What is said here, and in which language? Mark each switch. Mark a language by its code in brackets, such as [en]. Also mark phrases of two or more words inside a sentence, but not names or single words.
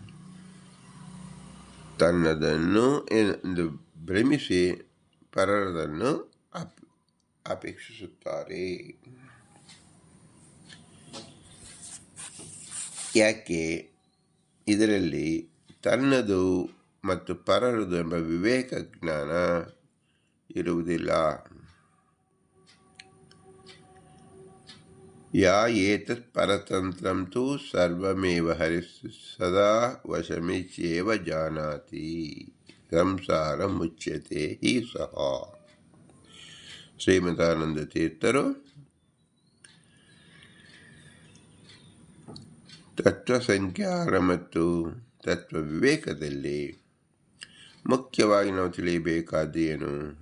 [kn] ತನ್ನದನ್ನು ಎಂದು ಭ್ರಮಿಸಿ ಪರರದನ್ನು ಅಪೇಕ್ಷಿಸುತ್ತಾರೆ. ಯಾಕೆ? ಇದರಲ್ಲಿ ತನ್ನದು ಮತ್ತು ಪರರದು ಎಂಬ ವಿವೇಕ ಜ್ಞಾನ ಇರುವುದಿಲ್ಲ. [sa] ಯಾ ಏತತ್ ಪರತಂತ್ರಂ ತು ಸರ್ವಮೇವ ಹರಿಃ ಸದಾ ವಶಮಿಚ್ಯೇವ ಜಾನಾತಿ ಸಂಸಾರ ಮುಚ್ಯತೆ ಹಿ ಸಹ. [kn] ಶ್ರೀಮದಾನಂದ ತೀರ್ಥರು ತತ್ವ ಸಂಖ್ಯಾರ ಮತ್ತು ತತ್ವ ವಿವೇಕದಲ್ಲಿ ಮುಖ್ಯವಾಗಿ ನಾವು ತಿಳಿಯಬೇಕಾದ್ದೇನು?